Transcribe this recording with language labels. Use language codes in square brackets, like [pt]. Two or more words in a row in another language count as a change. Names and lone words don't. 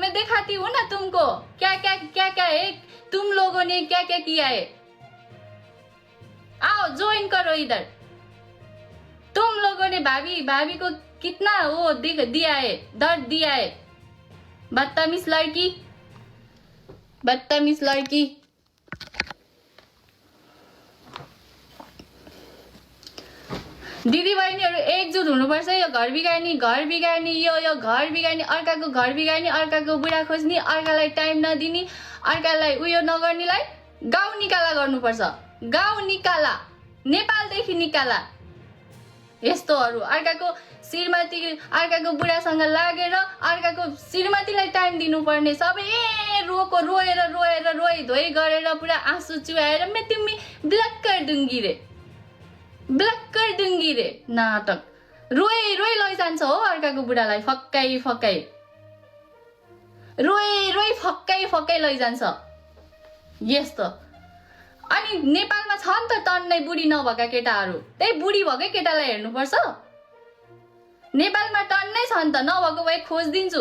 [hi] मैं दिखाती हूँ ना तुमको क्या है, तुम लोगों ने क्या क्या किया है। आओ ज्वाइन करो इधर। तुम लोगों ने भाभी को कितना वो दिया है, दर्द दिया है। बदतमीज लड़की। [ne] दिदी बहिनीहरू एकजुट हुनुपर्छ। यो घर बिगार्ने यो घर बिगार्ने, अर्काको घर बिगार्ने, अर्काको बुढा खोज्ने, अर्कालाई टाइम नदिने, अर्कालाई उयो नगर्नेलाई गाउँ निकाला गर्नुपर्छ। गाउँ निकाला, नेपालदेखि निकाला। यस्तोहरू अर्काको श्रीमती, अर्काको बुढासँग लागेर अर्काको श्रीमतीलाई टाइम दिनुपर्ने, सबै रोई धोइ गरेर पुरा आँसु चुहाएर मैं तिमी [hi] ब्लक कर दूंगी [ne] रे नाटक। रोई लैजान्छ हो अर्काको बुढालाई, फक्काइ रोई फक्काइ लैजान्छ यस्तो। अनि नेपालमा छ नि त टन्नै बुढी नभएका केटाहरू, त्यही बुढी भएकै केटालाई हेर्नुपर्छ। नेपालमा टन्नै छ नि त, नभएको भए खोजिदिन्छु।